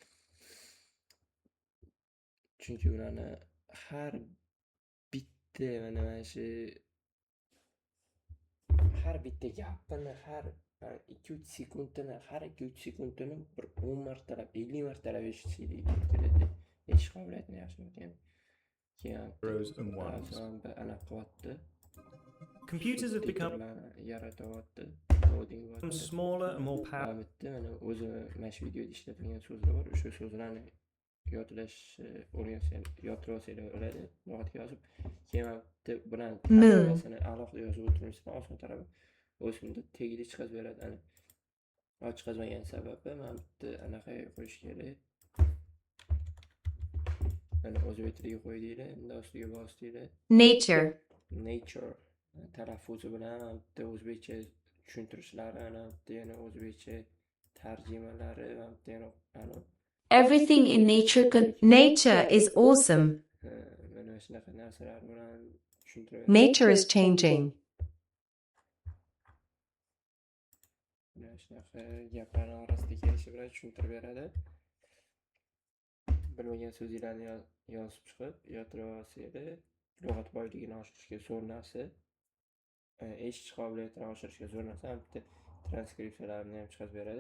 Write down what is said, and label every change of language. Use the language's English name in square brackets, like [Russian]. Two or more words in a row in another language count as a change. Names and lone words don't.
[Uzbek] Chunki ularni har bitta mana shu har bitta gapini har 2-3 sekundini har 2-3 sekundini bir 10 martalab 50 martalab eshitishingiz kerak. Eshitish qobiliyatini yaxshilayotgan. [English] Computers have become smaller and more powerful. [Uzbek] O'zi mana shu videoda ishlatilgan so'zlar bor. O'sha so'zlarni yodlash yodlashinglar bo'ladi. Lug'atga yozib, keyin bilan hammasini alohida yozib o'tirmaysizlar. Oson tarafi o'zimda tegida chiqazib beradi. Chiqazmagan sababi men bitta anaqa qo'yish kerak. Mana o'zbek tiliga qo'ydinglar, endi ostiga bosdinglar. Nature talaffuzi bilan bitta o'zbekcha tushuntirishlari, bitta yana o'zbekcha tarjimalari, bitta yana [English] Everything in nature is awesome. [Uzbek] Mana shunaqa narsalar bilan tushuntirib. [English] Nature is changing. [Uzbek] Mana shunaqa gaplarning orasida kelishi bilan tushuntirib beradi. Bilmagan so'zlarni yozib chiqib, yodlab olsanglar, lug'at boyligini oshirishga zo'r narsa. Eshitish qobiliyatini oshirishga zo'r narsa. Bitta transkripsiyalarini ham chiqarib beradi.